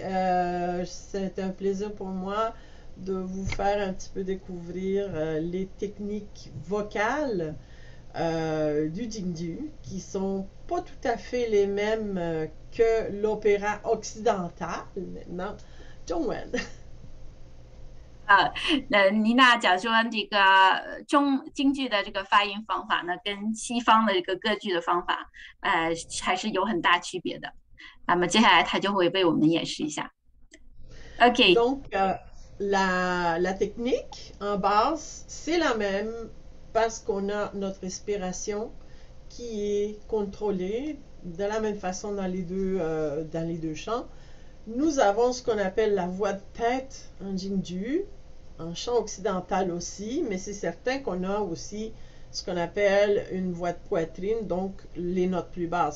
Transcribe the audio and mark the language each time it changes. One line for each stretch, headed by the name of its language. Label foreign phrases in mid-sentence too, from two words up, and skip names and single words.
French: C'est un plaisir pour moi de vous faire un petit peu découvrir les techniques vocales du Jingju, qui sont pas tout à fait les mêmes que l'opéra occidental. Maintenant, Zhongwen.
Chinese: 妮娜讲说这个中京剧的这个发音方法呢，跟西方的这个歌剧的方法，还是有很大区别的。那么接下来他就会为我们演示一下。OK，
French: Donc, la technique en base, c'est la même parce qu'on a notre respiration qui est contrôlée de la même façon dans les deux chants. Nous avons ce qu'on appelle la voix de tête en Jingju, en chant occidental aussi, mais c'est certain qu'on a aussi ce qu'on appelle une voix de poitrine, donc les notes plus basses.